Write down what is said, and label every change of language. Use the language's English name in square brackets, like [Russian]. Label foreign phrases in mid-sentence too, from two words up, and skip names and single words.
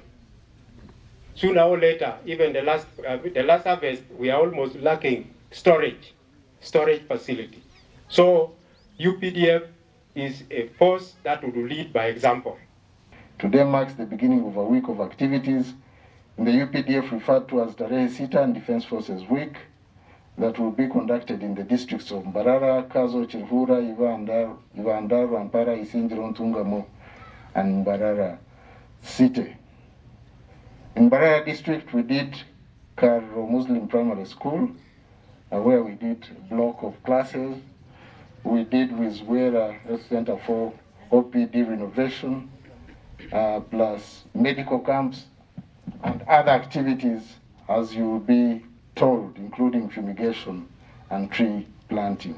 [English] Sooner or later, even the last harvest, we are almost lacking storage facility. So UPDF is a force that will lead by example. Today marks the beginning of a week of activities in the UPDF referred to as Teresita and Defence Forces Week that will be conducted in the districts of Mbarara, Kazo, Chirhura, Ivandar, Rampara, Isinjiro, Ntungamo, and Mbarara City. In Mbarara district, we did Karo Muslim Primary School, where we did a block of classes. We did Wizwera Health Center for OPD renovation, plus medical camps and other activities as you will be told, including fumigation and tree planting.